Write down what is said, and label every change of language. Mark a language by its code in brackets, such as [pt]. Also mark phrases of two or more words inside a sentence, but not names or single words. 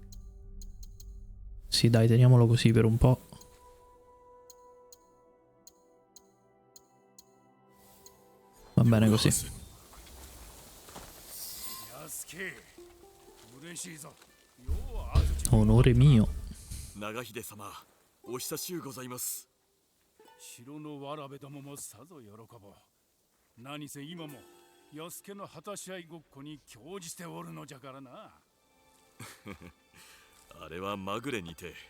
[it] Sì, dai, teniamolo così per un po'. Va bene così. Onore mio. [ja] 城のわらべどももさぞ喜ぼう。何せ今も安家の果たし合いごっこに興じておるのじゃからな。あれはまぐれにて。